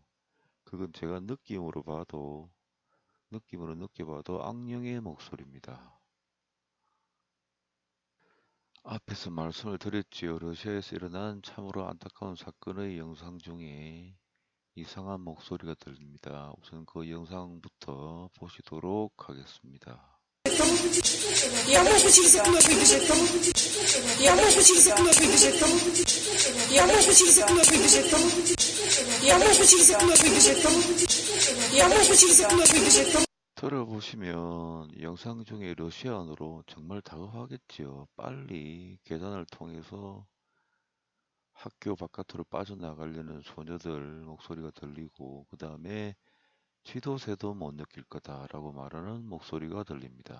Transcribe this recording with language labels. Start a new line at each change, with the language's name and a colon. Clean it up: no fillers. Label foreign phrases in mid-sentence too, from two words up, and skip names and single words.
Korean: 그건 제가 느낌으로 느껴봐도 악령의 목소리입니다. 앞에서 말씀을 드렸지요. 러시아에서 일어난 참으로 안타까운 사건의 영상 중에 이상한 목소리가 들립니다. 우선 그 영상부터 보시도록 하겠습니다.
Russian: Я могу через окно выбежать, кому? Я могу через окно выбежать, кому? Я могу через окно выбежать, кому? Я могу через окно выбежать, кому? Я могу через окно выбежать, кому?
Korean: 들어보시면 영상 중에 러시아어로 정말 다급하겠지요. 빨리 계단을 통해서 학교 바깥으로 빠져나가려는 소녀들 목소리가 들리고, 그 다음에 쥐도 새도 못 느낄 거다라고 말하는 목소리가 들립니다.